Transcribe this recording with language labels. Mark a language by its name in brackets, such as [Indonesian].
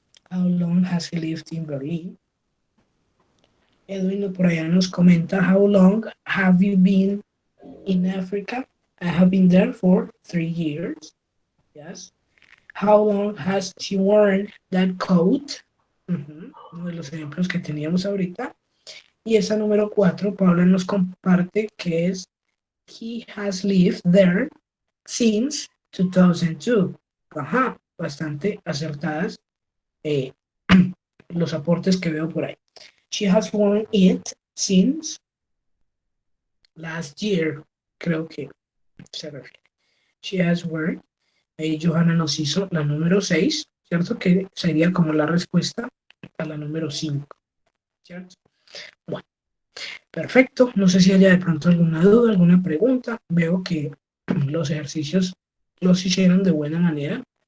[English] How long has he lived in Berlin? Edwin [Spanish] por allá nos comenta, [English] how long have you been in Africa? I have been there for 3 years. Yes. How long has she worn that coat? [Spanish] Uno de los ejemplos que teníamos ahorita. Y esa número 4, Paula nos comparte que es [English] he has lived there since 2002. [Spanish] Ajá, bastante acertadas los aportes que veo por ahí. [English] She has worn it since last year, [Spanish] creo que se refiere. [English] She has worn. [Spanish] Johanna nos hizo la número 6, ¿cierto? Que sería como la respuesta a la número 5, ¿cierto? Bueno, perfecto. No sé si haya de pronto alguna duda, alguna pregunta. Veo que los ejercicios los hicieron de buena manera.